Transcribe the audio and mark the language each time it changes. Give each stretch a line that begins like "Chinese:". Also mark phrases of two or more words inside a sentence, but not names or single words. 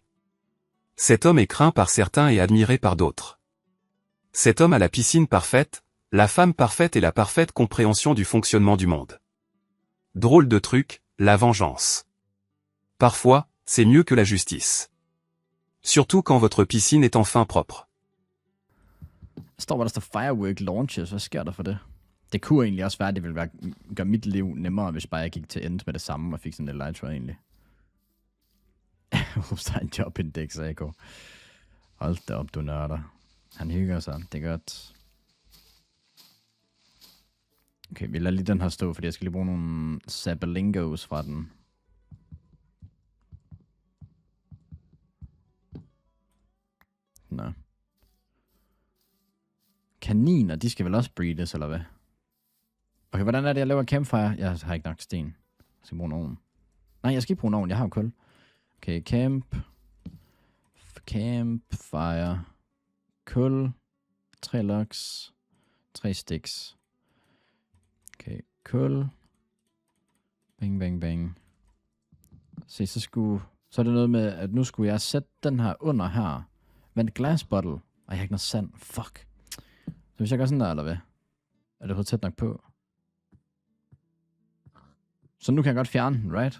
French: Cet homme est craint par certains et admiré par d'autres. Cet homme a la piscine parfaite, la femme parfaite et la parfaite compréhension du fonctionnement du monde. Drôle de truc, la vengeance. Parfois, c'est mieux que la justice. Surtout quand votre piscine est enfin propre.
Danish: Står hvor der står
English: firework launches.
Danish: Hvad sker der for det? Det kunne egentlig også være, at det ville gøre mit liv nemmere, hvis bare jeg gik til ende med det samme og fik sådan en elytra egentlig. Der er en jobindeks, AK. Hold da op, du nørder. Han hygger sig. Det er godt. Okay, vi lader lige den her stå, fordi jeg skal lige bruge nogle Zabalingos fra den. Nå. Kaniner, de skal vel også breedes, eller hvad? Okay, hvordan er det, jeg laver campfire? Jeg har ikke nok sten. Jeg skal bruge en ovn. Nej, jeg skal ikke bruge en ovn, jeg har jo kul. Okay, campfire. Kul. 3 logs. 3 sticks. Okay, kul. Bang, bang, bang. Se, så er det noget med, at nu skulle jeg sætte den her under her. Men
English: glass bottle.
Danish: Og jeg har ikke noget sand. Fuck. Så hvis jeg gør sådan der, eller hvad? Er det tæt nok på? Så nu kan jeg godt fjerne den, right?